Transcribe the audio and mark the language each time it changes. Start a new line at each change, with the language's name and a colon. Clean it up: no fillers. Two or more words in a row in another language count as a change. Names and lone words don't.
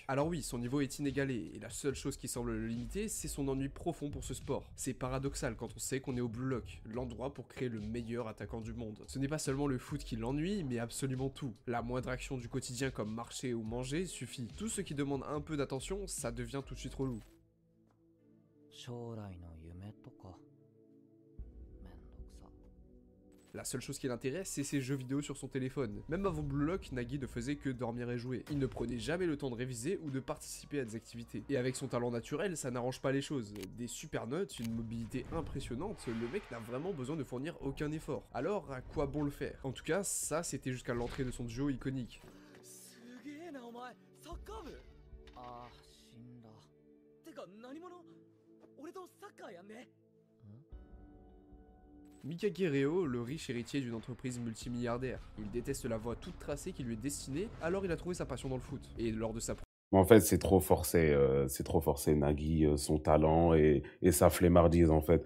French: Alors oui, son niveau est inégalé, et la seule chose qui semble le limiter, c'est son ennui profond pour ce sport. C'est paradoxal quand on sait qu'on est au Blue Lock, l'endroit pour créer le meilleur attaquant du monde. Ce n'est pas seulement le foot qui l'ennuie, mais absolument tout. La moindre action du quotidien comme marcher ou manger suffit. Tout ce qui demande un peu d'attention, ça devient tout de suite relou.
Japanese: 将来の夢とかめんどくさ。
French: La seule chose qui l'intéresse, c'est ses jeux vidéo sur son téléphone. Même avant Blue Lock, Nagi ne faisait que dormir et jouer. Il ne prenait jamais le temps de réviser ou de participer à des activités. Et avec son talent naturel, ça n'arrange pas les choses. Des super notes, une mobilité impressionnante, le mec n'a vraiment besoin de fournir aucun effort. Alors, à quoi bon le faire? En tout cas, ça c'était jusqu'à l'entrée de son duo iconique.
Japanese: すげえなお前サッカー部ああ、死んだ。てか何者俺とサッカーやんね
French: Mikage Reo, le riche héritier d'une entreprise multimilliardaire. Il déteste la voie toute tracée qui lui est destinée, alors il a trouvé sa passion dans le foot. Et lors de sa En fait, c'est trop forcé, Nagui, son talent et sa flemmardise, en fait.